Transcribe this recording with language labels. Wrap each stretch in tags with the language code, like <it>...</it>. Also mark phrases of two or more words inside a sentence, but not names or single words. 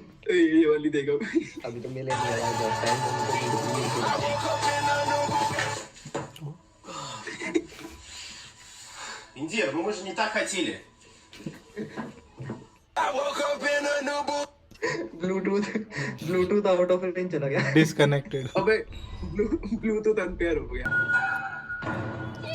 <hi>ये वाली देखो अभी तो मिले नहीं यार बहुत टाइम</hi> <ru>Индир, ну мы же не так хотели.</ru> <en>Bluetooth out of range</en> <hi>चला गया। डिस्कनेक्टेड। अबे ब्लूटूथ अनपेयर हो गया।</hi>